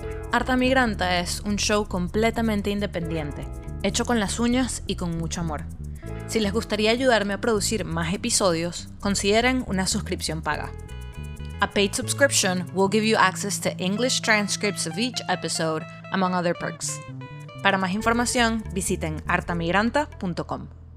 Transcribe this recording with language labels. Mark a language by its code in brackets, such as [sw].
[es] Arta Migranta es un show completamente independiente, hecho con las uñas y con mucho amor. Si les gustaría ayudarme a producir más episodios, consideren una suscripción paga. [en] A paid subscription will give you access to English transcripts of each episode, among other perks. [es] Para más información, visiten artamigranta.com.